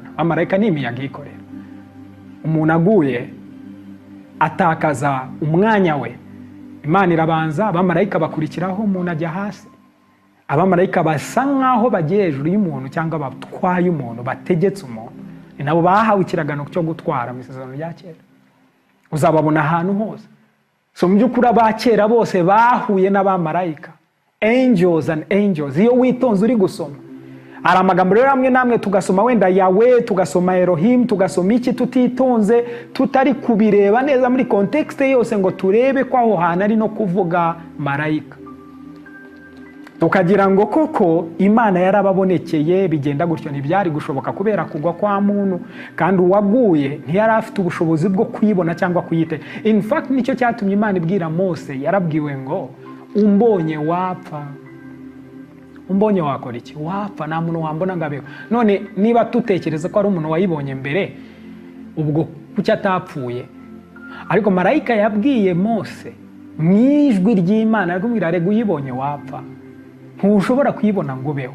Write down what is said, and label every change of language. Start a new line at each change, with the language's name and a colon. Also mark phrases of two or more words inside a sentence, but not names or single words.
Kinyarwanda: Abamarayika ni imiyaga ikorera. Umuntu aguye atakaza umwanya we, Imana irabanza, abamarayika bakurikiraho, umuntu ajya hasi. Abamarayika basa nkaho bagiye hejuru y'umuntu cyangwa batwaye umuntu, bategetse umuntu. Ni nabo bahawe ikiragano cyo gutwara mu isezerano rya kera. Uzababona ahantu hose. So mu by'ukuri abakera bose bahuye n'abamarayika,
English: angels and angels.
Kinyarwanda: Iyo witonze uri gusoma Hari amagambo rero amwe namwe tugasoma wenda Yawe, tugasoma Elohim, tugasoma iki tutitonze, tutari kubireba neza muri context yose ngo turebe ko aho hantu ari no kuvuga marayika. Tukagira ngo koko Imana yarababonekeye bigenda gutyo. Ntibyari gushoboka kubera kugwa kwa muntu, kandi uwaguye ntiyari afite ubushobozi bwo kuyibona cyangwa kuyite.
English: In fact
Kinyarwanda: nicyo cyatumye Imana ibwira Mose, yarabwiwe ngo umbonye wapfa. Umbonye wakora iki? Wapfa, nta muntu wambona ngabeho. None niba tutekereza ko ari umuntu wayibonye mbere, ubwo kuki atapfuye? Ariko marayika yabwiye Mose mwijwi ry'Imana, aramubwira rega uyibonye wapfa, ntushobora kuyibona ngo ubeho.